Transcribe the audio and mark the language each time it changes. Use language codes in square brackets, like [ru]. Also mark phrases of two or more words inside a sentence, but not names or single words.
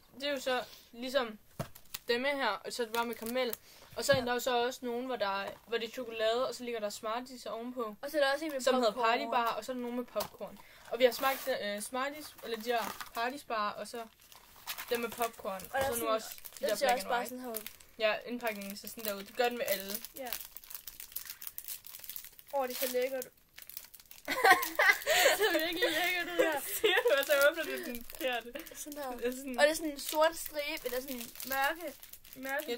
[da] Det er jo så ligesom dem her, og så er det bare med karamel. Og så er der jo så også nogen, hvor det er chokolade, og så ligger der Smarties ovenpå. Og så er der også en med som hedder Party Bar, og så er der nogen med popcorn. Og vi har smagt Smarties, eller de her Party Bar, og så dem med popcorn. Og så nu også de der [en] black and white. [da] Sådan ja, indpakningen ser sådan der ud. Det gør den med alle. Ja. Det er så lækkert. Det er virkelig lækkert, det der. Siger du, og så åbner du den forkerte. Sådan her. Og det er sådan en sort stribe, eller sådan en mørke. Jeg